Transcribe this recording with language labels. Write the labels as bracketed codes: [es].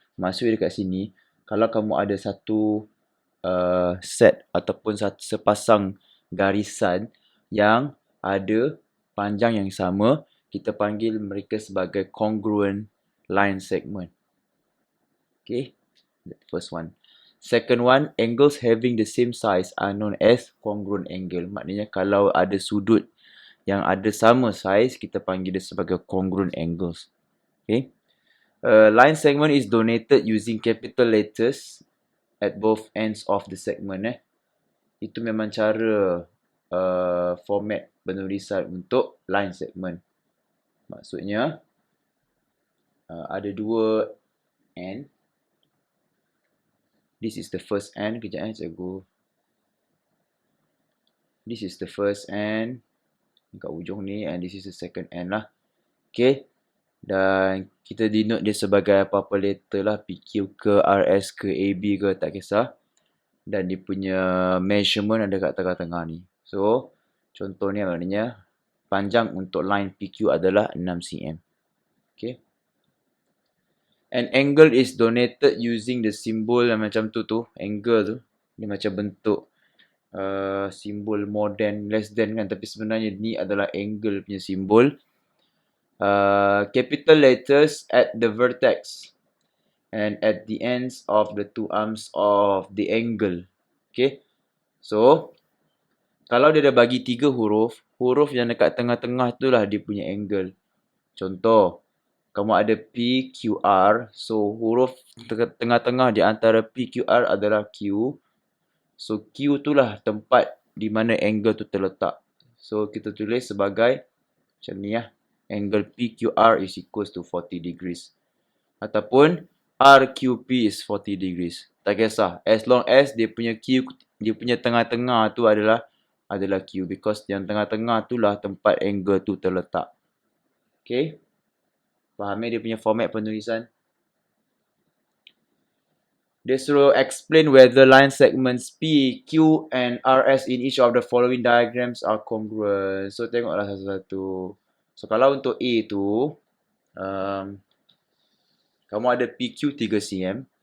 [ms] Maksudnya dekat sini, kalau kamu ada satu set ataupun sepasang garisan yang ada panjang yang sama, kita panggil mereka sebagai congruent line segment. [en] Okay, the first one. Second one, angles having the same size are known as congruent angle. [ms] Maknanya kalau ada sudut yang ada sama size, kita panggil dia sebagai [en] congruent angles. Okay. Line segment is donated using capital letters at both ends of the segment. [ms] Itu memang cara format penulisan untuk line segment. Maksudnya ada dua end. [en] This is the first end. [ms] Kejap saya [en] go. This is the first end [ms] kat ujung ni, [en] and this is the second end lah. [ms] Okay. Dan kita denote dia sebagai apa-apa letter lah, PQ ke, RS ke, AB ke, tak kisah. Dan dia punya measurement ada kat tengah-tengah ni. So, contohnya maknanya panjang untuk line PQ adalah 6 cm. [en] Okay. An angle is donated using the symbol [ms] yang macam tu. Angle tu, dia macam bentuk simbol [en] more than, less than [ms] kan. Tapi sebenarnya ni adalah angle punya simbol. [en] Capital letters at the vertex and at the ends of the two arms of the angle. [ms] Okay. So, kalau dia dah bagi 3 huruf, huruf yang dekat tengah-tengah tu lah dia punya angle. Contoh, kamu ada PQR. So, huruf tengah-tengah di antara PQR adalah Q. So, Q tu lah tempat di mana angle tu terletak. So, kita tulis sebagai macam ni lah. [en] Angle PQR is equals to 40 degrees. [ms] Ataupun RQP [en] is 40 degrees. [ms] Tak kisah. [en] As long as [ms] dia punya Q, dia punya tengah-tengah tu adalah Q. Because yang tengah-tengah tu lah tempat angle tu terletak. Okay. Fahami dia punya format penulisan? Dia suruh [en] explain whether line segments P, Q and RS in each of the following diagrams are congruent. [ms] So, tengoklah satu-satu. So, kalau untuk A tu, kamu ada PQ 3 cm.